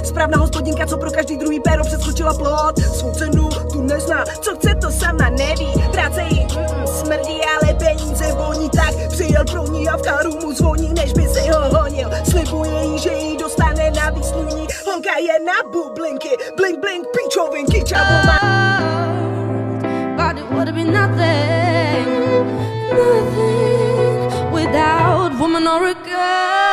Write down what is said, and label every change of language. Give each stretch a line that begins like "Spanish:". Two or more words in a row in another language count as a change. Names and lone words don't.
Czech: Správná hospodinka, co pro každý druhý péro přeskočila plot. Svou cenu tu nezná, co chce to sama neví. Práce jí smrdí, ale peníze voní. Tak přijel pro ní a v káru mu zvoní, než by si ho honil. Slibuje jí, že jí dostane na výsluní. Honka je na bublinky, blink blink, píčovinky, čavo má.
English: But it would be nothing without woman or a girl.